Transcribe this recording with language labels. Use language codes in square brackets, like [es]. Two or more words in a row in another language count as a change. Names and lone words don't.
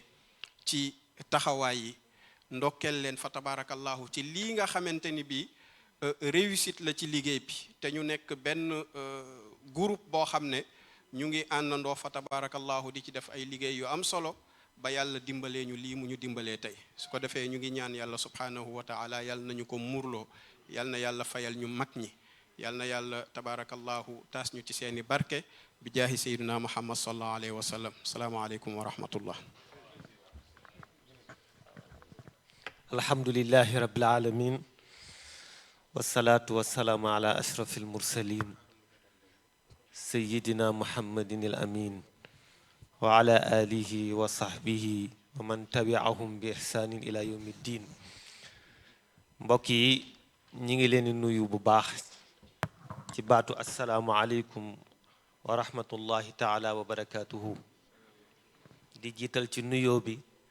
[wo] ci taxawaay yi ndokkeel leen [ar] فتبارك الله [wo] ci lii nga xamante ni bi réussite la ci liggéey bi te ñu nekk benn groupe boo xam ne ñu ngi àndandoo fa tabarakallahu di ci def ay liggéey yu am solo ba yàlla dimbalee ñu lii mu ñu dimbalee tey su ko defee ñu ngi ñaan yàlla [ar] سبحانه وتعالى [wo] yàlla nañu ko muurloo yàlla na yàlla fayal ñu mag ñi yàlla na yàlla tabarakallahu taas ñu ci seeni barke bi jaahi [ar] سيدنا محمد صلى الله عليه وسلم السلام عليكم ورحمة الله الحمد لله رب العالمين والصلاة والسلام على أشرف المرسلين سيدنا محمد الأمين وعلى آله وصحبه ومن تبعهم بإحسان إلى يوم الدين [wo] mbokk yi ñi ngi leen di nuyu bu baax ci baatu [ar] السلام عليكم ورحمة الله تعالى وبركاته [wo] di jiital ci nuyoo bi